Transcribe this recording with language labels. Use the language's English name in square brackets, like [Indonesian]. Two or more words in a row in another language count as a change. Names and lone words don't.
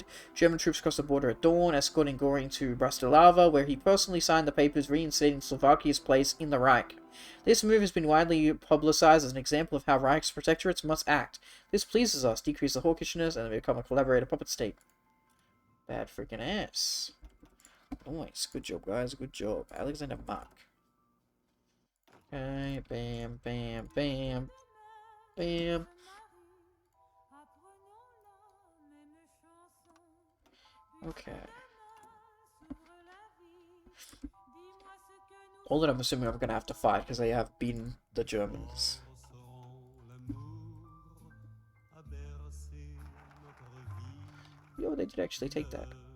[English] German troops crossed the border at dawn, escorting Göring to Bratislava, where he personally signed the papers reinstating Slovakia's place in the Reich. This move has been widely publicized as an example of how Reich's protectorates must act. This pleases us, decrease the hawkishness, and become a collaborator puppet state. Bad freaking ass. Nice. Good job, guys. Good job. Alexander Mark. Okay. Bam, bam, bam. Bam. Okay. All that I'm assuming I'm going to have to fight because they have beaten the Germans. Yo, they did actually take that.